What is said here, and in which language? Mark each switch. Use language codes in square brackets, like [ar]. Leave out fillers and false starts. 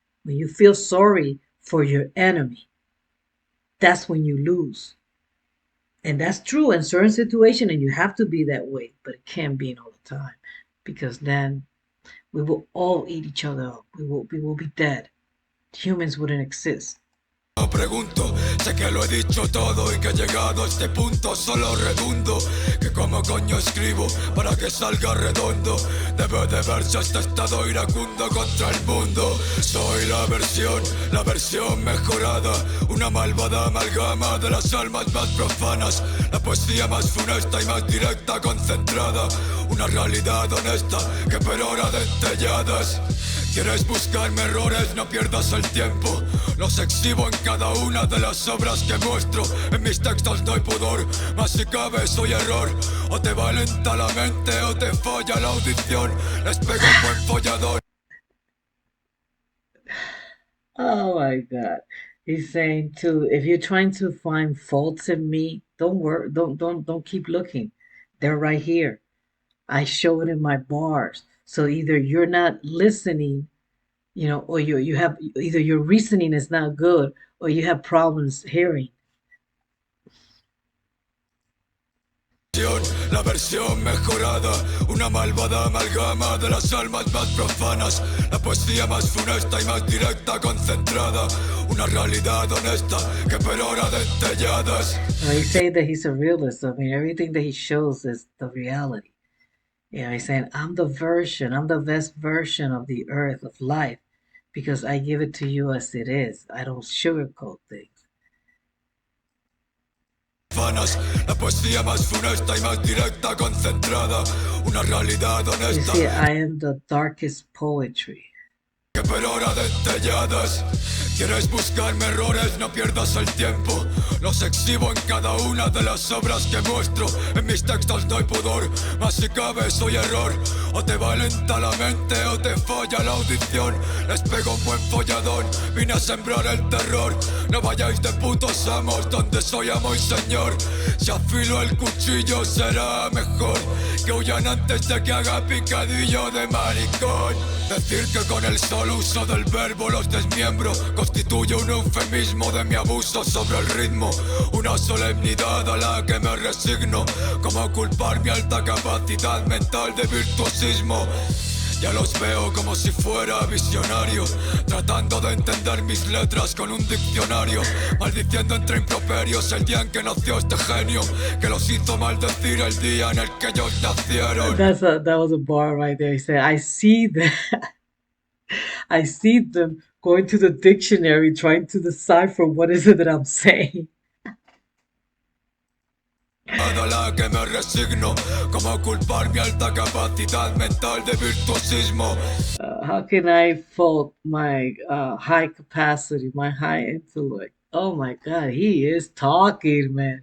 [en] When you feel sorry for your enemy, that's when you lose. And that's true in certain situations, and you have to be that way, but it can't be all the time, because then we will all eat each other up. We will be dead. Humans wouldn't exist. [es] No pregunto, sé que lo he dicho todo y que llegado a este punto solo redundo. Que como coño escribo para que salga redondo. Debe de verse este estado iracundo contra el mundo. Soy la versión mejorada. Una malvada amalgama de las almas más profanas. La poesía más funesta y más directa concentrada. Una realidad honesta que perora dentelladas. ¿Quieres buscarme errores? No pierdas el tiempo. Los exhibo en cada una de las obras que muestro. En mis textos no hay pudor, mas si cabe soy error. O te valenta la mente o te falla la audición. Les pego un buen follador. [en] Oh my God. He's saying too, if you're trying to find faults in me, don't work, don't keep looking. They're right here. I show it in my bars. So either you're not listening, or you have, either your reasoning is not good, or you have problems hearing. [es] La versión mejorada, una malvada amalgama de las almas más profanas, la poesía más funesta y más directa concentrada, una realidad honesta que perora dentelladas. [en] He's saying that he's a realist. I mean, everything that he shows is the reality. He's saying, I'm the best version of the earth, of life, because I give it to you as it is. I don't sugarcoat things. [es] La poesía más funesta y más directa concentrada, una realidad [en] You [es] honesta [en] see, I am the darkest poetry. [es] que perora dentelladas. ¿Quieres buscarme errores? No pierdas el tiempo. Los exhibo en cada una de las obras que muestro. En mis textos no hay pudor, mas si cabe soy error. O te valenta la mente o te falla la audición. Les pego un buen folladón, vine a sembrar el terror. No vayáis de putos amos donde soy amo y señor. Si afilo el cuchillo será mejor que huyan antes de que haga picadillo de maricón. Decir que con el solo uso del verbo los desmiembro constituye un eufemismo de mi abuso sobre el ritmo. Una solemnidad a la que me resigno. Como culpar mi alta capacidad mental de virtuosismo. Ya los veo como si fuera visionario, tratando de entender mis letras con un diccionario, maldiciendo entre improperios el día en que nació este genio, que los hizo maldecir el día en el que ellos nacieron. [en] That was a bar right there. He said, I see that. I see them going to the dictionary, trying to decipher what is it that I'm saying. [es] A la que me resigno, como culpar mi alta capacidad mental de virtuosismo. [en] How can I fault my high capacity, my high intellect? Oh my God, he is talking, man.